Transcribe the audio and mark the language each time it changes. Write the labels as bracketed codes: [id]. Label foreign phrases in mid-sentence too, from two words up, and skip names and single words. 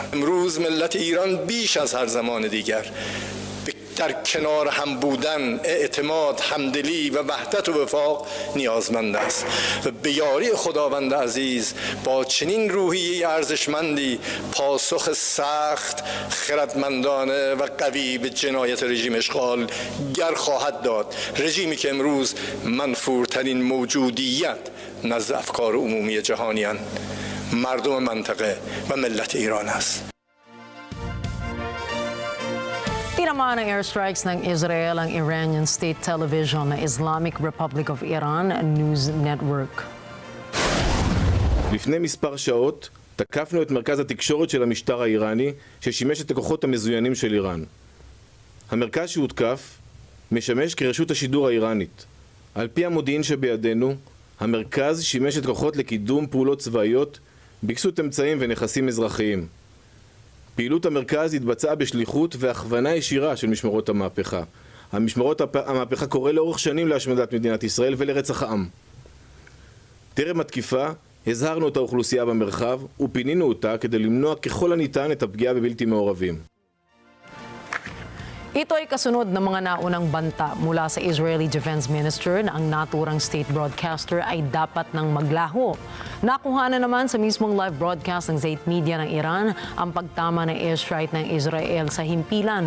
[fa] امروز ملت ایران بیش از هر زمان دیگر در کنار هم بودن، اعتماد، همدلی و وحدت و وفاق نیازمند است و به یاری خداوند عزیز با چنین روحیه ارزشمندی پاسخ سخت، خردمندانه و قوی به جنایت رژیم اشغال گر خواهد داد. رژیمی که امروز منفورترین موجودیت نزد افکار عمومی جهانیان، مردم منطقه و ملت ایران است. [tl] Tinamaan ng airstrikes ng Israel ang [en] Iranian state television [tl] na Islamic Republic of Iran News Network. [he] לפני מספר שעות תקפנו את מרכז התקשורת של המשטר האיראני ששימש את הכוחות המזוינים של איראן. המרכז שהותקף משמש כרשות השידור האיראנית. על פי המודיעין שבידינו, המרכז שימש את כוחות לקידום פעולות צבאיות בקסות אמצעים ונכסים אזרחיים. פעילות המרכז התבצעה בשליחות והכוונה ישירה של משמרות המהפכה. המשמרות המהפכה קורא לאורך שנים להשמדת מדינת ישראל ולרצח העם. טרם התקיפה הזהרנו את האוכלוסייה במרחב ופינינו אותה כדי למנוע ככל הניתן את הפגיעה בבלתי מעורבים. [tl] Ito ay kasunod ng mga naunang banta mula sa [en] Israeli Defense Minister [tl] na ang naturang [en] state broadcaster [tl] ay dapat nang maglaho. Nakuha na naman sa mismong [en] live broadcast [tl] ng [en] state media [tl] ng Iran ang pagtama ng airstrike ng Israel sa himpilan.